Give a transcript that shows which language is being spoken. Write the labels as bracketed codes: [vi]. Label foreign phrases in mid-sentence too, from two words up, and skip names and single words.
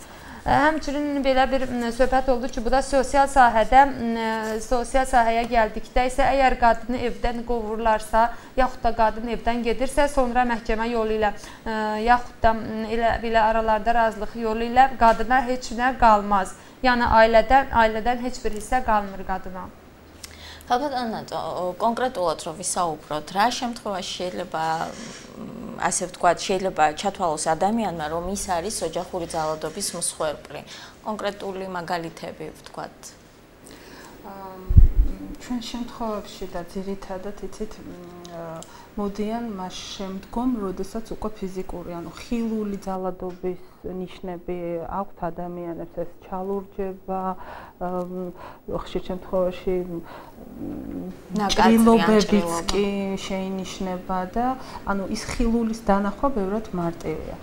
[az] Həmçinin belə bir söhbət oldu ki, bu da sosial sahəyə gəldikdə isə əgər qadını evdən qovurlarsa, yaxud da qadın evdən gedirsə, sonra məhkəmə yolu ilə, yaxud da belə aralarda razılıq yolu ilə qadına heç nə qalmaz. Yəni ailədən heç bir hissə qalmır qadına. [ka] Ხალხად, კონკრეტულად რო ვისაუბროთ, რა შემთხვევაში შეიძლება ასე ვთქვათ, შეიძლება ჩათვალოს ადამიანმა, რომ ის არის ოჯახური ძალადობის მსხვერპლი. კონკრეტული მაგალითები ვთქვათ. ჩვენ შემთხვევებში და ძირითადად იცით მოდიან მას შემდგომ, როდესაც უკვე ფიზიკური, ანუ ხილული ძალადობის ნიშნები აქვთ ადამიანებს, ეს ჩალურჯება, ხშირ შემთხვევაში ჭრილობებიც კი შეინიშნება და ანუ ის ხილულის დანახვა ბევრად მარტივია.